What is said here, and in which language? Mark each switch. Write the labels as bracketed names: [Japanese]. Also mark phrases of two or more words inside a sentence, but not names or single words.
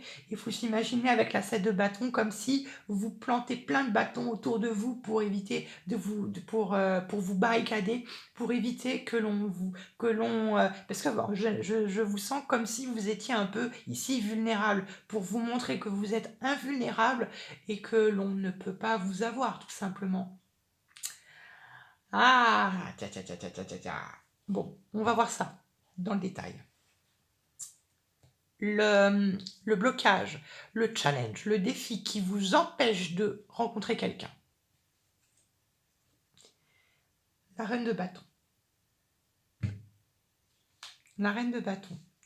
[French] Il faut s'imaginer avec la 7 de bâton comme si vous plantez plein de bâtons autour de vous pour éviter pour vous barricader, pour éviter parce que bon, je vous sens comme si vous étiez un peu ici vulnérable, pour vous montrer que vous êtes invulnérable et que l'on ne peut pas vous avoir, tout simplement. Ah, tcha, tcha, tcha, tcha, tcha, tcha, tcha. Bon, on va voir ça dans le détail. Le blocage, le challenge, le défi qui vous empêche de rencontrer quelqu'un. La reine de bâton. La reine de bâton.